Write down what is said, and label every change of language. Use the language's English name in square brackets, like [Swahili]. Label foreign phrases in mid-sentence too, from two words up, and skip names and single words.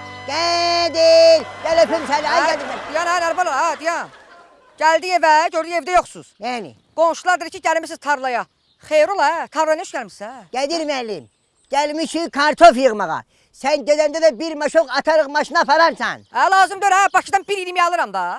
[Azerbaijani] Kadir, gel öpüm seni, ay Kadir Melim. Diyan ha Nəriman ha diyan. Gəldi evə, gördü evdə yoxsuz. Yani, Qonşular dedi ki, gəlmisiniz tarlaya. Xeyr ola, tarlaya nə iş gəlmisiniz ha? Kadir Melim, gelmişik kartof yığmağa. Sen gedende de bir maşok atarıq maşına apararsan. Ha lazımdır ha, Bakıdan bir ilimi alıram da.